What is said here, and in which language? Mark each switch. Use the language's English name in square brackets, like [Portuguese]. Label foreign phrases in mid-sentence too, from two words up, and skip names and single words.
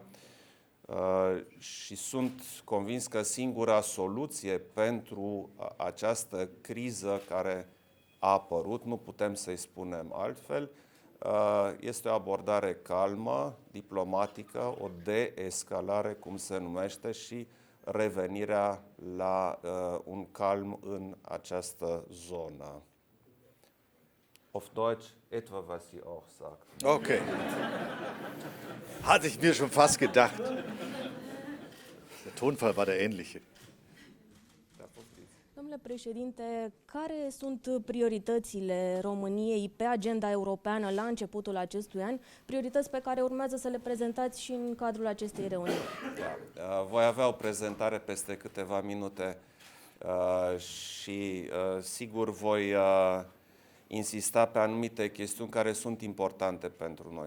[Romanian] Și sunt convins că singura soluție pentru această criză care a apărut, nu putem să-i spunem altfel, este o abordare calmă, diplomatică, o deescalare, cum se numește, și revenirea la un calm în această zonă. [German] Auf Deutsch etwa, was sie auch sagt. Okay. Hatte ich mir schon fast gedacht. Der Tonfall war der ähnliche. [Romanian] Domnule președinte, care sunt prioritățile României pe agenda europeană la începutul acestui an, priorități pe care urmează să le prezentați și în cadrul acestei reuniuni? Da. Voi avea o prezentare peste câteva minute și sigur voi insista pe anumite chestiuni care sunt importante pentru noi.